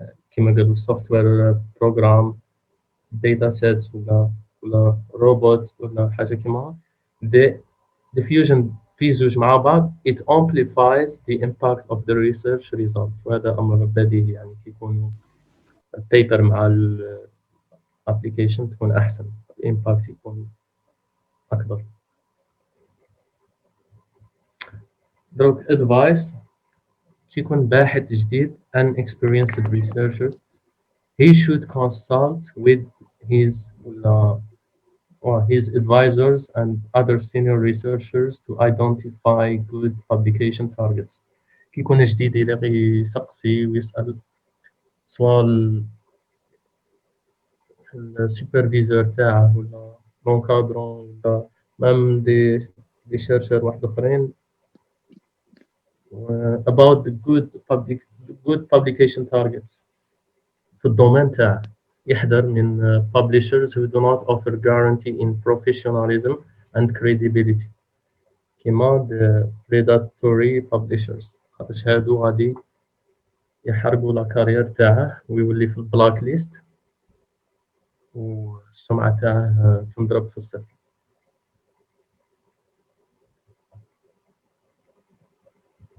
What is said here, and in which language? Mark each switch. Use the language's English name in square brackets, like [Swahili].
[Arabic] كيما قالوا سوفت وير بروجرام داتا سيتس ولا روبوت ولا حاجه كيما the diffusion في زوج مع بعض it amplifies the impact of the research results وهذا أمر بديهي يعني كي يكون البيبر مع الابليكيشن تكون أحسن الإمباكت يكون أكبر. [English] دروك advice [Arabic] كي يكون باحث جديد [English] an experienced researcher he should consult with his or his advisors and other senior researchers to identify good publication targets. [Arabic] كي يكون جديد يلاقي يسقسي ويسأل سواء السوبرفيزور تاعه ولا لونكادرون ولا مام دي شيرشر واحد اخرين [English] about the good publication targets [Arabic] في الدومين تاعه يحذر من [English] publishers who do not offer guarantee in professionalism and credibility [Arabic] كيما [English] the predatory publishers [Arabic] خاطرش هادو غادي يحرقوا لا كارير تاعه ويولي في البلاك ليست والسمعة تاعه تنضرب في الصفر.